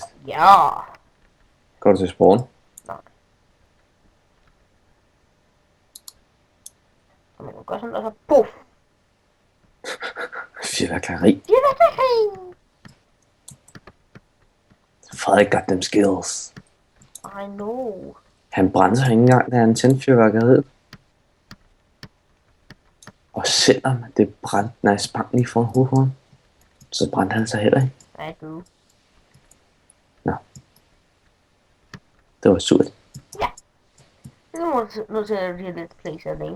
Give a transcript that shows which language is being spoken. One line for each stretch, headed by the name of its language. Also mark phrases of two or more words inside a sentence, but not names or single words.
Danish: Ja. Går du til spawn? Nej. Så man kan gøre sådan, og så puff. Fyrværkeri. Fyrværkeri!
English: Frederik got them skills. I know.
Danish: Han brændte sig ikke engang, da han tændte fyrværkeriet. Og selvom det brændte, når jeg sprang lige foran hovedet på ham, så brændte han sig heller ikke.
English: I do.
Danish: Det var surt. Nu er jeg nødt til at blive lidt place alene.